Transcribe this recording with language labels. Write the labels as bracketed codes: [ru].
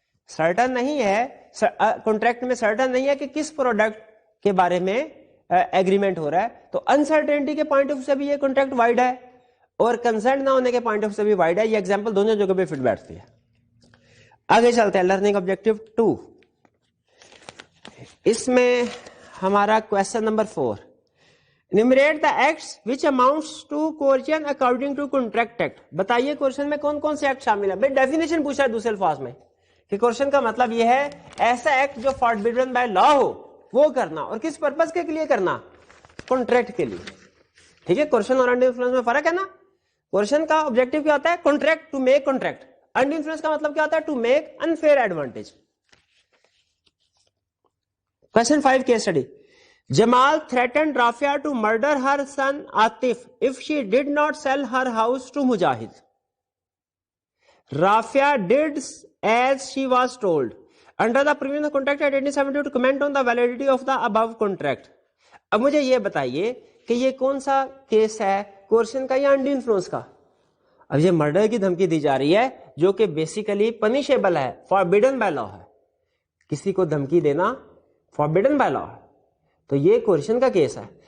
[ur] Certain نہیں ہے contract میں, سرٹن نہیں ہے کہ کس پروڈکٹ کے بارے میں ایگریمنٹ ہو رہا ہے. تو انسرٹینٹی کے پوائنٹ آف ویو سے بھی یہ کانٹریکٹ وائڈ ہے اور کنسنٹ نہ ہونے کے پوائنٹ آف ویو سے بھی وائڈ ہے. یہ ایگزامپل دونوں جگہ پہ فٹ بیٹھتی ہے. آگے چلتے ہیں لرننگ آبجیکٹیو 2. اس میں ہمارا question number 4, [en] Enumerate the acts which amounts to coercion according to contract act. [ur] بتائیے کوشچن میں کون کون سے ایکٹ شامل ہیں. بھائی ڈیفینیشن پوچھا ہے دوسرے الفاظ میں کہ کوشچن کا مطلب یہ ہے ایسا ایکٹ جو فاربیڈن بائی لا ہو وہ کرنا, اور کس پرپز کے لیے کرنا؟ کانٹریکٹ کے لیے. ٹھیک ہے, کوشچن اور انڈر انفلوئنس میں فرق ہے نا. کوشچن کا آبجیکٹو کیا ہوتا ہے؟ Contract, to make contract. Under influence کا مطلب کیا ہوتا ہے؟ [en] To make unfair advantage. Question 5 case study. Jamal threatened Rafia to murder her son Atif if she did not sell her house to Mujahid. Rafia did as she was told. Under the provision of contract at 1872 to comment on the validity of the above contract. [ur] اب مجھے یہ بتائیے کہ یہ کون سا case ہے, question کا یا انڈر انفلوئنس کا؟ اب یہ مرڈر کی دھمکی دی جا رہی ہے جو کہ بیسیکلی پنیشیبل ہے, فاربیڈن بائی لا ہے. کسی کو دھمکی دینا فاربیڈن بائی لا ہے, تو یہ کوشچن کا کیس ہے.